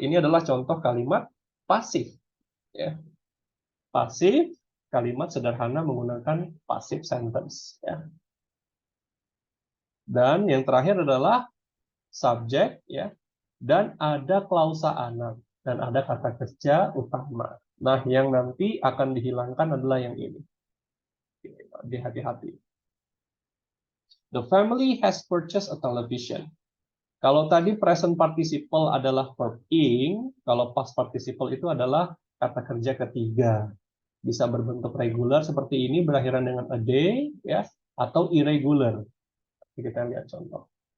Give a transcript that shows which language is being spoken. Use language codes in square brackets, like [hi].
[id] Ini adalah contoh kalimat pasif. Ya. Pasif, kalimat sederhana menggunakan passive sentence. Ya. Dan yang terakhir adalah subjek, ya, dan ada klausa anak, dan ada kata kerja utama. Nah, yang nanti akan dihilangkan adalah yang ini. Hati-hati. [en] The family has purchased a television. [id] Kalau tadi present participle adalah verb ing, kalau past participle itu adalah kata kerja ketiga. Bisa berbentuk regular seperti ini, berakhiran dengan a day, ya, atau irregular. Kita lihat contoh.